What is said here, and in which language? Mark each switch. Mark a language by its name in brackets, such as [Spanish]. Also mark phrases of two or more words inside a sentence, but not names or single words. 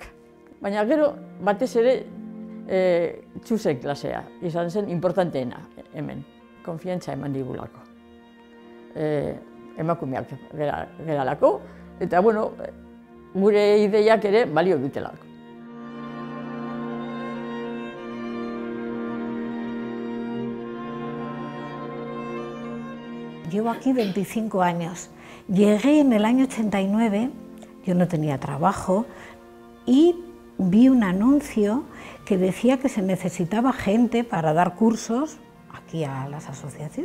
[Basque] Baina gero batez ere txusen klasea izan zen importanteena hemen. Konfiantza eman digulako. Emakumeak geralako eta gure ideiak ere balio dutelako. [Spanish] Llevo aquí 25 años. Llegué en el año 89, yo no tenía trabajo, y vi un anuncio que decía que se necesitaba gente para dar cursos aquí a las asociaciones.